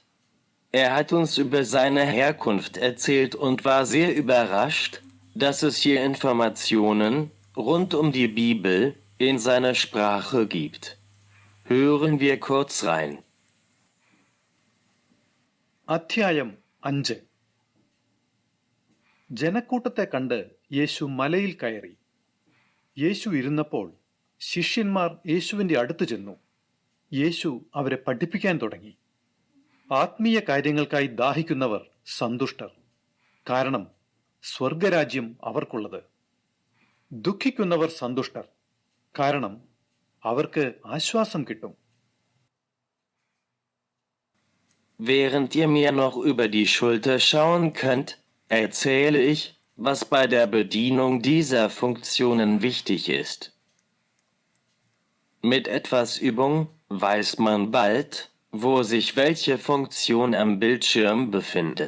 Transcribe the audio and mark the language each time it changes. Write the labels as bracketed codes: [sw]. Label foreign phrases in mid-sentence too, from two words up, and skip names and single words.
[de] Er hat uns über seine Herkunft erzählt und war sehr überrascht, dass es hier Informationen rund um die Bibel in seiner Sprache gibt. Hören wir kurz rein. [ml] അധ്യായം 5 ജനക്കൂട്ടത്തെ കണ്ട് യേശു മലയിൽ കയറി. യേശു ഇരുന്നപ്പോൾ ശിഷ്യന്മാർ യേശുവിൻ്റെ അടുത്ത് ചെന്നു. യേശു അവരെ പഠിപ്പിക്കാൻ തുടങ്ങി. ആത്മീയ കാര്യങ്ങൾക്കായി ദാഹിക്കുന്നവർ സന്തുഷ്ടർ, കാരണം സ്വർഗരാജ്യം അവർക്കുള്ളത്. ദുഃഖിക്കുന്നവർ സന്തുഷ്ടർ, കാരണം അവർക്ക് ആശ്വാസം കിട്ടും. [de] Während ihr mir noch über die Schulter schauen könnt, erzähle ich, was bei der Bedienung dieser Funktionen wichtig ist. Mit etwas Übung weiß man bald, wo sich welche Funktion am Bildschirm befindet.